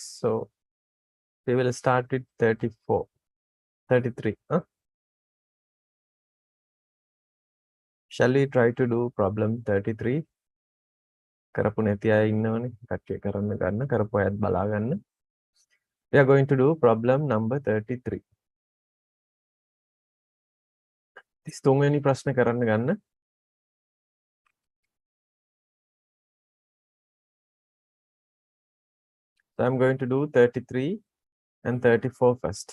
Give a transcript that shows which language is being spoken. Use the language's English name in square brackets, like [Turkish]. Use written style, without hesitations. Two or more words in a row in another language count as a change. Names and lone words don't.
[English] So, we will start with 34, 33. Shall we try to do problem 33? [Sinhala] කරපු නැති අය ඉන්නවනේ කට්ටිය කරන්න ගන්න කරපු අයත් බලා ගන්න. [English] We are going to do problem number 33. [Sinhala] 33 වෙනි ප්‍රශ්න කරන්න ගන්න. [English] So I'm going to do 33 and 34 first.